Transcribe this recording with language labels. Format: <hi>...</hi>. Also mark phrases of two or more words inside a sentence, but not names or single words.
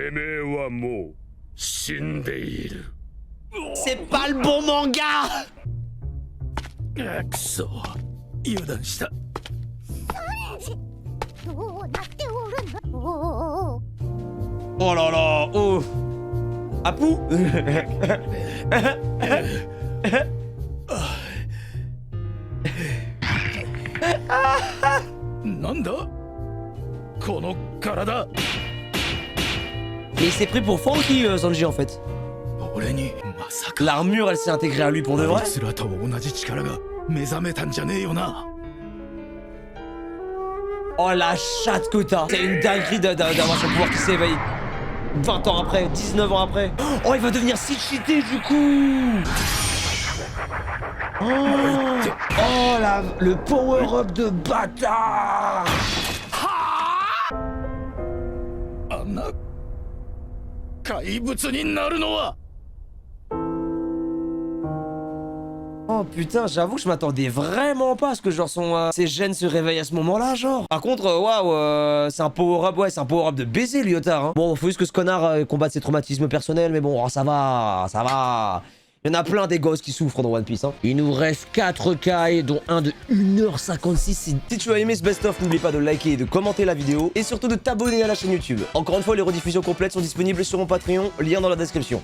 <fr>C'est pas le bon manga. Oh là là, oh. Apu.</fr> <ja>なんだこの体。</ja> <fr>Et il s'est pris pour Frankie, Sanji, en fait.</fr> <ja>俺にまさか</ja> <fr>L'armure, elle s'est intégrée à lui pour de vrai.</fr> <ja>姿を同じ力が目覚めたんじゃねえよな。</ja> <fr>Oh la chatte que t'as. C'est une dinguerie d'avoir son pouvoir qui s'éveille 20 ans après, 19 ans après. Oh, il va devenir si cheaté du coup. Oh le power-up de bâtard.</fr> <ja>あんな怪物になるのは。</ja> <fr>Oh putain, j'avoue que je m'attendais vraiment pas à ce que genre ses gènes se réveillent à ce moment-là, genre. Par contre, waouh, c'est un power-up, ouais, c'est un power-up de baiser, Lyotard. Hein. Bon, faut juste que ce connard combatte ses traumatismes personnels, mais bon, oh, ça va, ça va. Il y en a plein des gosses qui souffrent dans One Piece. Hein. Il nous reste 4 Kai, dont un de 1h56. Si tu as aimé ce best-of, n'oublie pas de liker et de commenter la vidéo, et surtout de t'abonner à la chaîne YouTube. Encore une fois, les rediffusions complètes sont disponibles sur mon Patreon, lien dans la description.</fr>